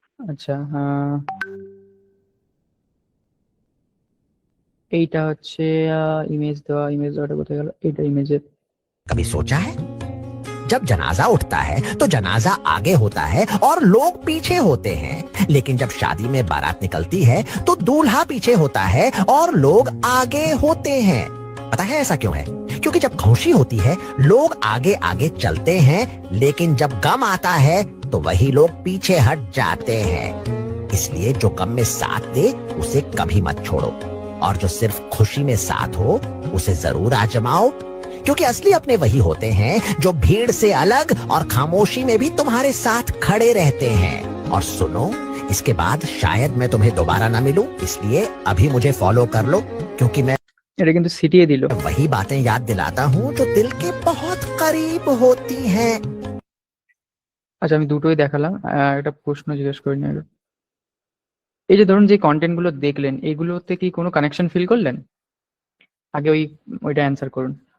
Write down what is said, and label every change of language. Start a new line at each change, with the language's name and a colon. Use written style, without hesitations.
Bangla: আচ্ছা, এইটা হচ্ছে ইমেজ দেওয়াটা কোথায় গেল, এইটা ইমেজের।
Hindi: कभी सोचा है जब जनाजा उठता है तो जनाजा आगे होता है और लोग पीछे होते हैं, लेकिन जब शादी में बारात निकलती है तो दूल्हा पीछे होता है और लोग आगे होते हैं। पता है ऐसा क्यों है? क्योंकि जब खुशी होती है लोग आगे आगे चलते हैं, लेकिन जब गम आता है तो वही लोग पीछे हट जाते हैं। इसलिए जो गम में साथ दे उसे कभी मत छोड़ो, और जो सिर्फ खुशी में साथ हो उसे जरूर आजमाओ, क्योंकि असली अपने वही होते हैं जो भीड़ से अलग और खामोशी में भी तुम्हारे साथ खड़े रहते हैं। और सुनो, इसके बाद शायद मैं तुम्हें दोबारा ना मिलूं, इसलिए अभी मुझे फॉलो कर लो, क्योंकि मैं
Bangla: এটা কিন্তু সিটিয়ে দিল।
Hindi: वही बातें याद दिलाता हूँ जो दिल के बहुत करीब होती हैं।
Bangla: আচ্ছা, আমি দুটোই দেখালাম। একটা প্রশ্ন জিজ্ঞেস করি না। এই যে ধরুন যে কন্টেন্ট গুলো দেখলেন, এগুলোতে কি কোনো কানেকশন ফিল করলেন? আগে ওইটা অ্যান্সার করুন।